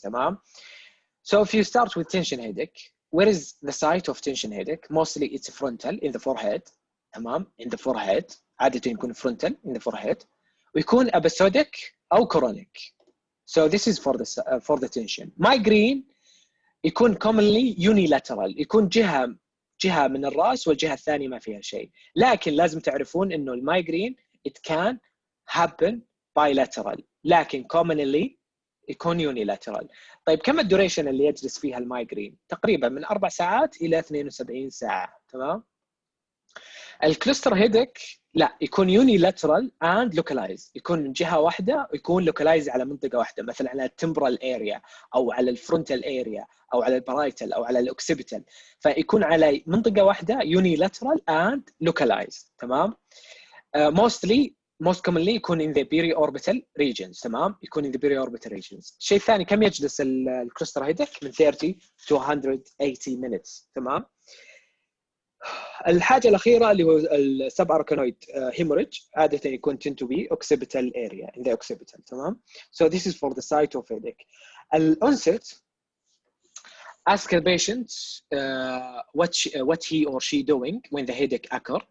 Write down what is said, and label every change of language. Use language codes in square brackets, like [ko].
[ar] تمام. [en] So if you start with tension headache, where is the site of tension headache? Mostly it's frontal in the forehead. [ar] تمام. [en] In the forehead. [ar] عادة يكون [en] frontal in the forehead. [ar] ويكون [en] episodic أو chronic. So this is for the tension. [ar] Migraine يكون commonly unilateral، يكون جهة من الرأس والجهة الثانية ما فيها شيء. لكن لازم تعرفون إنه المايجرين [en] it can happen bilateral، [ar] لكن commonly يكون unilateral. طيب كم الدوريشن اللي يجلس فيها المايجرين؟ تقريبا من 4 ساعات إلى 72 ساعة. تمام. الكلستر هيدك لا، يكون [en] unilateral and localized، [ar] يكون من جهة واحدة ويكون localized على منطقة واحدة، مثلا على التمبرال area أو على الفرونتال area أو على البرايتال أو على الأوكسيبيتال، فيكون على منطقة واحدة unilateral and localized. تمام. [en] most commonly [ar] يكون [en] in the periorbital regions. [ar] تمام. يكون [en] in the periorbital regions. [ar] الشيء الثاني كم يجلس الكلستر هيدك؟ من 30 to 180 minutes. تمام. الحاجة الأخيرة اللي هو السباركنويد hemorrhage، عادة يكون [en] tend to be occipital area in the occipital. [ar] تمام. [en] So this is for the site of headache. الonset, ask the patient what he or she doing when the headache occur.